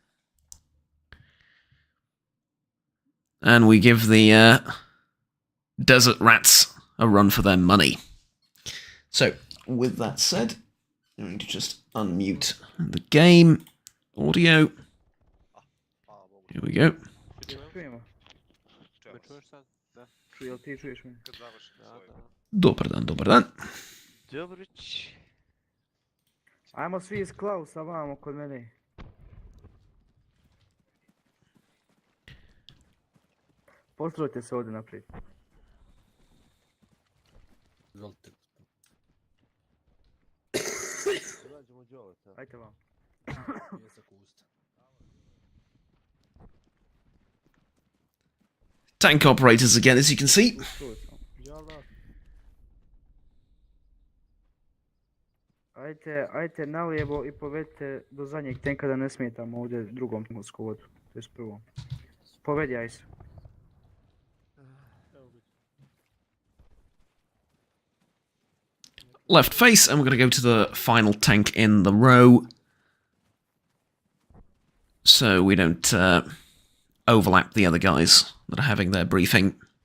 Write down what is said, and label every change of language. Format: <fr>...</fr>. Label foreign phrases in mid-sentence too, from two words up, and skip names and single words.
<en>And we give the desert rats a run for their money. So, with that said, I'm going to just unmute the game audio. Here we go.</en> <hr>Dobar dan, dobar dan. Ajmo svi iz Klausa vamo kod mene. Postrojite se ovdje naprijed. Izvolite. Ajte vam.</hr> <en>Tank operators again, as you can see.</en> <hr>Ajte nalijevo i povedite do zadnjeg tenka da ne smetamo ovdje drugom skovodu, to je prvom. Povedi, aj se.</hr> <en>Left face, and we're going to go to the final tank in the row. So we don't overlap the other guys that are having their briefing.</en>